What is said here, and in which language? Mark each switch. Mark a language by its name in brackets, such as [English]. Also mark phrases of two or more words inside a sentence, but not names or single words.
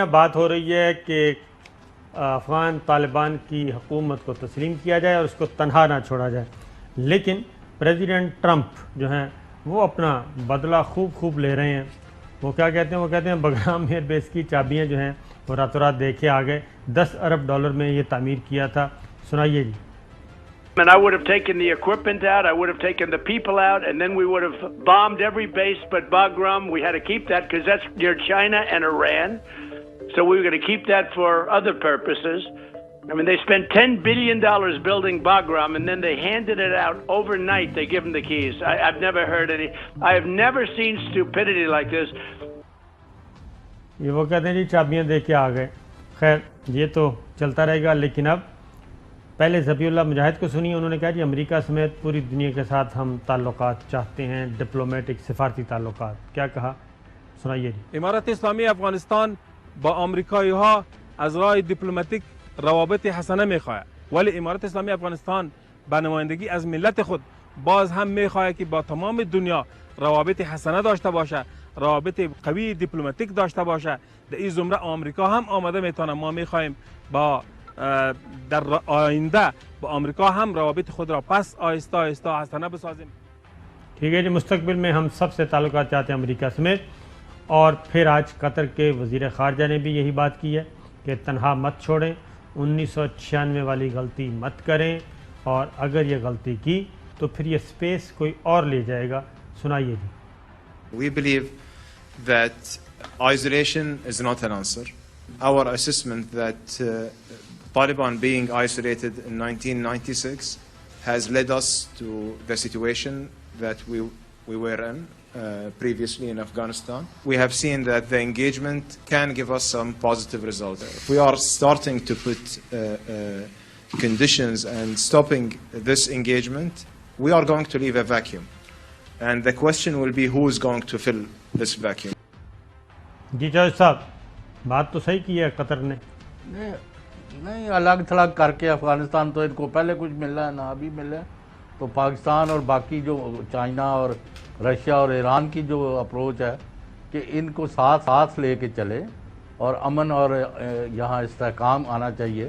[Urdu] اب بات ہو رہی ہے کہ افغان طالبان کی حکومت کو تسلیم کیا جائے اور اس کو تنہا نہ چھوڑا جائے, لیکن پریزیڈنٹ ٹرمپ جو ہیں وہ اپنا بدلہ خوب لے رہے ہیں. وہ کیا کہتے ہیں, وہ کہتے ہیں بگرام ایئر بیس کی چابیاں جو ہیں وہ راتوں رات دے کے آ گئے, $10 ارب میں یہ تعمیر کیا تھا. سنائیے جی. [English] And I would have taken the equipment out, I would have taken the people out, and then we would have bombed every base but Bagram. We had to keep that because that's near China and Iran. So we were going to keep that for other purposes. I mean, they spent $10 billion building Bagram, and then they handed it out overnight. They give them the keys. I've never heard any. I have never seen stupidity like this. [Urdu] یہ وہ کہتے ہیں جی چابیاں دے کے آ گئے. خیر یہ تو چلتا رہے گا, لیکن اب پہلے ذبیح اللہ مجاہد کو سنیے. انہوں نے کہا جی امریکہ سمیت پوری دنیا کے ساتھ ہم تعلقات چاہتے ہیں, ڈپلومیٹک سفارتی تعلقات. کیا کہا سنائیے جی. [Persian] امارت اسلامی افغانستان با آمریکایی ها از راه دیپلماتیک روابط حسنه میخواهد, ولی امارت اسلامی افغانستان به نمایندگی از ملت خود باز هم میخواهد که با تمام دنیا روابط حسنه داشته باشه, روابط قوی دیپلماتیک داشته باشه. در این زمره آمریکا هم آماده میتونه. ما میخواهیم با در آینده با آمریکا هم روابط خود را پس آهسته آهسته حسنه بسازیم. [Urdu] ٹھیک ہے جی, مستقبل میں ہم سب سے تعلقات چاہتے ہیں امریکہ سمیت. اور پھر آج قطر کے وزیر خارجہ نے بھی یہی بات کی ہے کہ تنہا مت چھوڑیں, 1996 والی غلطی مت کریں, اور اگر یہ غلطی کی تو پھر یہ سپیس کوئی اور لے جائے گا. سنائیے جی. [English] We believe that isolation is not an answer. Our assessment that Taliban being isolated in 1996 has led us to the situation that we were in previously in Afghanistan. We have seen that the engagement can give us some positive results. If we are starting to put conditions and stopping this engagement, we are going to leave a vacuum. And the question will be who is going to fill this vacuum. [Urdu] جی جج صاحب, بات تو صحیح کی ہے قطر نے. نہیں الگ تھلگ کر کے افغانستان تو ان کو پہلے کچھ مل رہا ہے نہ ابھی مل رہا ہے. تو پاکستان اور باقی جو چائنا اور رشیا اور ایران کی جو اپروچ ہے کہ ان کو ساتھ لے کے چلے اور امن اور یہاں استحکام آنا چاہیے.